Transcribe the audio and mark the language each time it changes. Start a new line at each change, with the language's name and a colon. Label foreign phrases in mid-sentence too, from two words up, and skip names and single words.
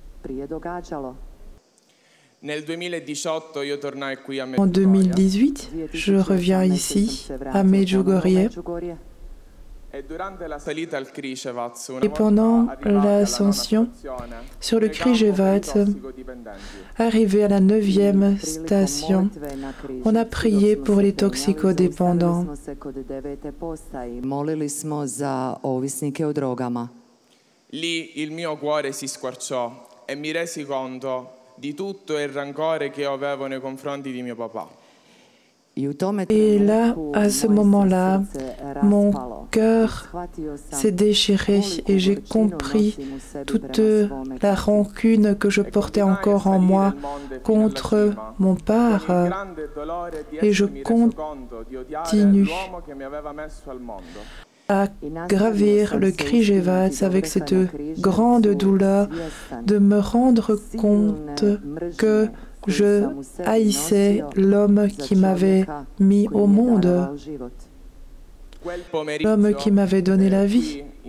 French: En 2018, je reviens ici, à Medjugorje. Et pendant l'ascension sur le Križevac, arrivé à la 9e station, on a prié pour les toxicodépendants.
Italian: Lì il mio cuore si squarciò e mi resi conto di tutto il rancore che io avevo nei confronti di mio papà.
French: Et là, à ce moment-là, mon cœur s'est déchiré et j'ai compris toute la rancune que je portais encore en moi contre mon père. Et je continue à gravir le Križevac avec cette grande douleur de me rendre compte que je haïssais l'homme qui m'avait mis au monde, l'homme qui m'avait donné la vie.